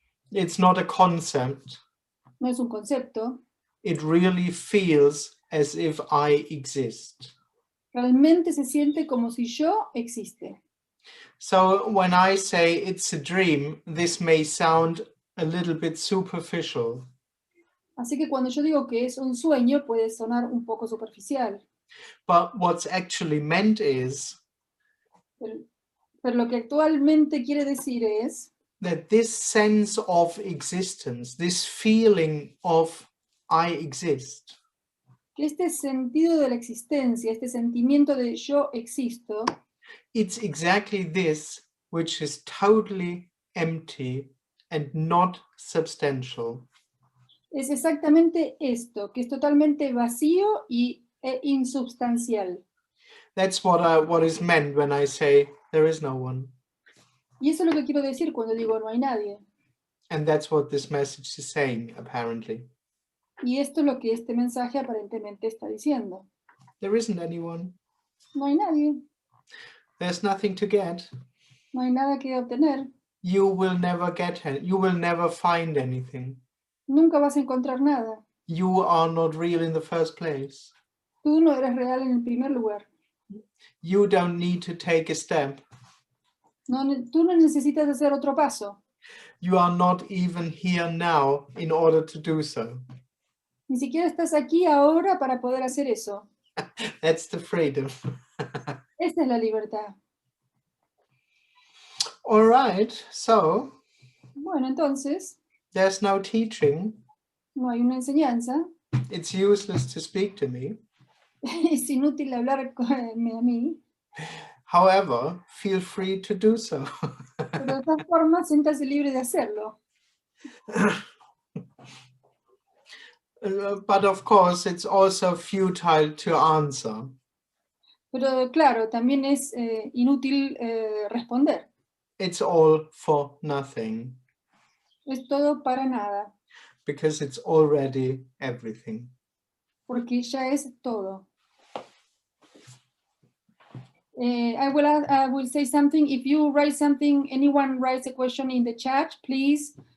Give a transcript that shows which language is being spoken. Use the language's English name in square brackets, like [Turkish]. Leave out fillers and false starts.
[English] It's not a concept. [Spanish] No es un concepto. [English] It really feels as if I exist. [Spanish] Realmente se siente como si yo existe. [English] So when I say it's a dream, this may sound a little bit superficial. [Spanish] Así que cuando yo digo que es un sueño, puede sonar un poco superficial. [English] But what's actually meant is [Spanish] pero lo que actualmente quiere decir es [English] that this sense of existence, this feeling of I exist, [Spanish] que este sentido de la existencia, este sentimiento de yo existo, [English] it's exactly this which is totally empty and not substantial. [Spanish] es exactamente esto, que es totalmente vacío e insubstancial. [English] That's what is meant when I say there is no one. [Spanish] Y eso es lo que quiero decir cuando digo no hay nadie. [English] And that's what this message is saying, apparently. [Spanish] Y esto es lo que este mensaje aparentemente está diciendo. [English] There isn't anyone. [Spanish] No hay nadie, [English] There's nothing to get. [Spanish] no hay nada que obtener. [English] You will never get it. You will never find anything. [Spanish] Nunca vas a encontrar nada. [English] You are not real in the first place. [Spanish] Tú no eres real en el primer lugar. [English] You don't need to take a step. [Spanish] No, tú no necesitas hacer otro paso. [English] You are not even here now in order to do so. [Spanish] Ni siquiera estás aquí ahora para poder hacer eso. [English] That's the freedom. [Spanish] Esa es la libertad. [English] All right, so [Spanish] Bueno, entonces, [English] there's no teaching. [Spanish] no hay una enseñanza. [English] It's useless to speak to me. [Spanish] Es inútil hablar a mí. [English] However, feel free to do so. [Spanish] Pero de todas formas, siéntase libre de hacerlo. [English] But of course, it's also futile to answer. [Spanish] Pero claro, también es inútil responder. [English] It's all for nothing. [Spanish] Es todo para nada, [English] Because it's already everything. [Spanish] porque ya es todo. [English] I will say something. If you write something, anyone writes a question in the chat, please.